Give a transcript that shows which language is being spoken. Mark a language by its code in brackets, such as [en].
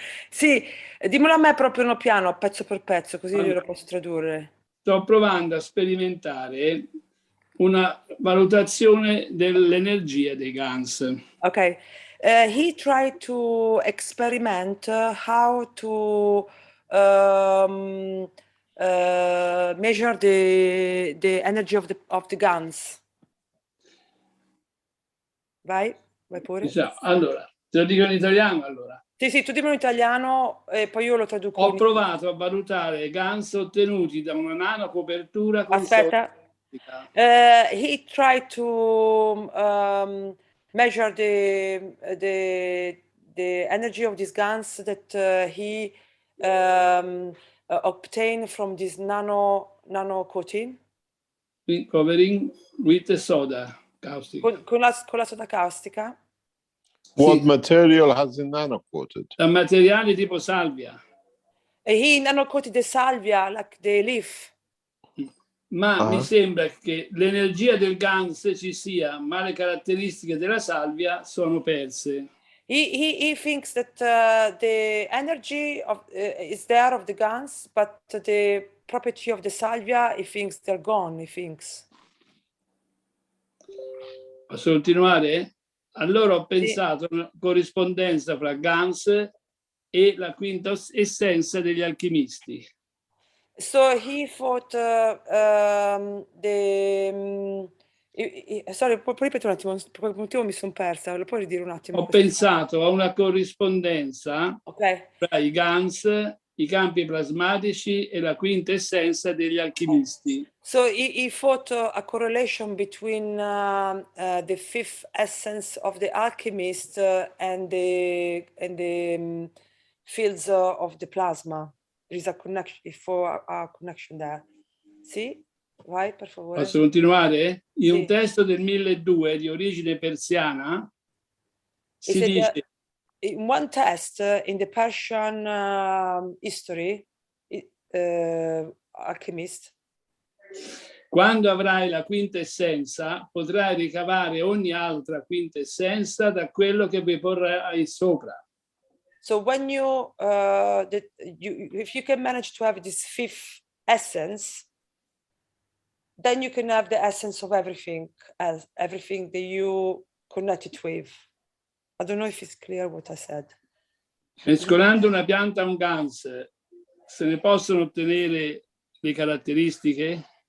[it] Sì, dimmelo a me proprio piano, pezzo per pezzo, così io lo posso tradurre. Sto provando a sperimentare una valutazione dell'energia dei GANs. Ok. [en] He tried to experiment how to measure the energy of the GANs. [it] Vai pure. Allora, te lo dico in italiano allora. Sì, tu dimmi in italiano e poi io lo traduco. Ho provato a valutare GANs ottenuti da una nanocopertura con Aspetta. [en] He tried to measure the energy of these GANs that he obtained from this nano coating. Covering with soda caustic. [it] Con la soda caustica. [en] What material has it nano-coated? [it] Materiali tipo salvia. [en] He nano-coated the salvia, like the leaf. [it] Ma mi sembra che l'energia del GANS ci sia, ma le caratteristiche della salvia sono perse. [en] He thinks that the energy is there of the GANs, but the property of the salvia, he thinks they're gone, he thinks. [it] Posso continuare? Allora ho pensato a una corrispondenza fra GANS e la quinta essenza degli alchimisti. [en] So he thought sorry, [it] puoi ripetere un attimo, per quel motivo mi sono persa, lo puoi ridire un attimo? Ho pensato a una corrispondenza tra i GANS, i campi plasmatici e la quinta essenza degli alchimisti. [en] So he thought a correlation between the fifth essence of the alchemist and the fields of the plasma. There is a connection there. [it] Sì? Vai, per favore. Posso continuare? In un testo del 1200 di origine persiana si dice... [en] In one test in the Persian history, alchemist. [it] Quando avrai la quinta essenza, potrai ricavare ogni altra quinta essenza da quello che vi porrai sopra. [en] So when if you can manage to have this fifth essence, then you can have the essence of everything that you connect it with. I don't know if it's clear what I said. [it] Mescolando una pianta a un GANS, se ne possono ottenere le caratteristiche?